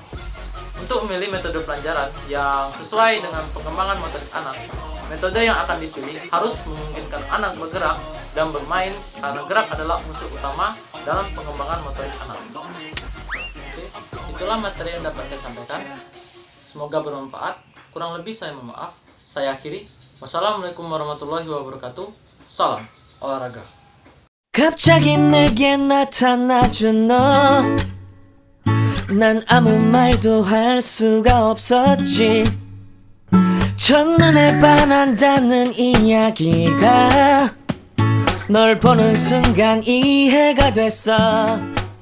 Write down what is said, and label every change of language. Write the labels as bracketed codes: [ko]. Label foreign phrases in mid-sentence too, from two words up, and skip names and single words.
[id] Untuk memilih metode pelajaran yang sesuai dengan pengembangan motorik anak, metode yang akan dipilih harus memungkinkan anak bergerak dan bermain karena gerak adalah unsur utama dalam pengembangan motorik anak. Oke, itulah materi yang dapat saya sampaikan. Semoga bermanfaat. Kurang lebih saya mohon maaf. Saya akhiri. [ar] والسلام عليكم ورحمة الله وبركاته. [id] Salam olahraga. [ko] 갑자기 내게 나타나준 너, 난 아무 말도 할 수가 없었지. 첫눈에 반한다는 이야기가 널 보는 순간 이해가 됐어.